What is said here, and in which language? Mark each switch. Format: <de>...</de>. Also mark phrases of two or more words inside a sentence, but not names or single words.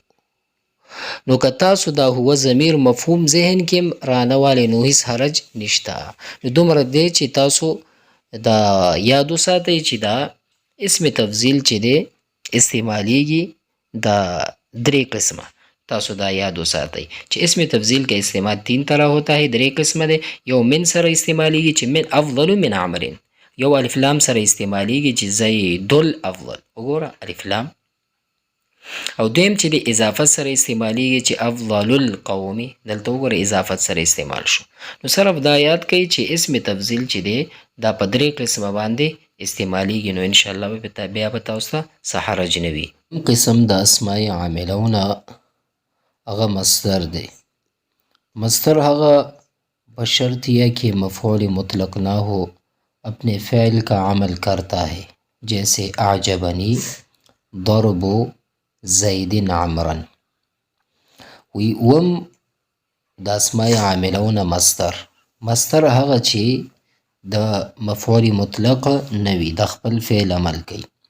<ps>نو که تاسو دا هو ضمیر مفهوم ذهن کې رانهوالی نو هیڅ حرج نشته. نو دومره دی چې تاسو دا یاد وساتئ چې دا اسم تفضیل چې دی استعمالیږي دا 3 قسمه. تاسو دا یاد وساتئ چې</ps> <ur>اسم تفضیل کا استعمال 3 طرح ہوتا ہے، 3</ur> <ps>قسمه دی. یو من سره استعمالیږي چې</ps> <ar>من افضل من عمر،</ar> <ps>یو الف لام سره استعمالیږي چې</ps> <ar>زید الافضل،</ar> <ps>وګوره الف لام، او دویم چې د اضافت سره استعمالیږي چې</ps> <ar>افضل القوم،</ar> <ps>دلته وګوره اضافت سره استعمال شو. نو صرف دا یاد کړئ چې اسم تفضیل چې دی دا په 3 قسمه باندې استعمالیږي، نو</ps> <ar>ان شاء الله</ar> <ps>بیا به تاسو ته څه حرج نه وي. قسم د اسماء عاملونه هغه مصدر دی. مصدر هغه</ps> <ur>بشرطیہ کہ مفعول مطلق نہ ہو اپنے فعل کا عمل کرتا ہے، جیسے</ur> <ar>اعجبنی ضرب زید عمرا.</ar> <ps>وی اوم د اسماء عاملون مصدر هغه چې د مفعول مطلق نوی د خپل فعل عمل کوي.</ps>